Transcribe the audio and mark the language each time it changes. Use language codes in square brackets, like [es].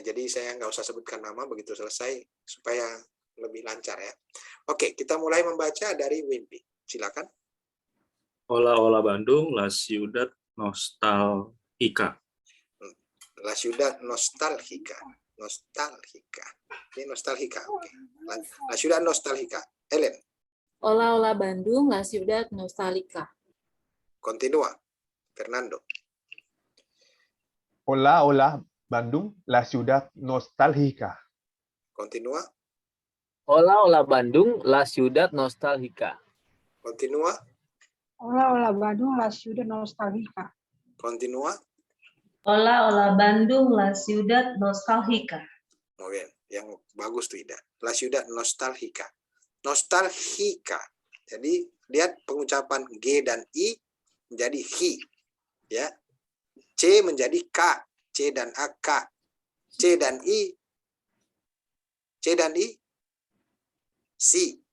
[id] Jadi saya nggak usah sebutkan nama begitu selesai supaya lebih lancar ya. Oke, kita mulai membaca dari Wimpi. Silakan. [es] Hola, hola Bandung, la ciudad nostálgica. La ciudad nostálgica. Nostálgica. Ini nostálgica. Oke. La ciudad nostálgica. Ellen. Hola, hola Bandung, la ciudad nostálgica. Continúa. Fernando. Hola, hola Bandung, la ciudad nostálgica. Continúa. Hola, hola Bandung, la ciudad nostálgica. Continúa. Hola, hola Bandung, la ciudad nostálgica. Continúa. Hola, hola Bandung, la ciudad nostálgica. Muy bien, [id] yang bagus tuh Ida. [es] La ciudad nostálgica. [id] Nostálgica. Jadi lihat pengucapan G dan I menjadi hi. Ya. C menjadi K. C dan A K. C dan I. C dan I. Si.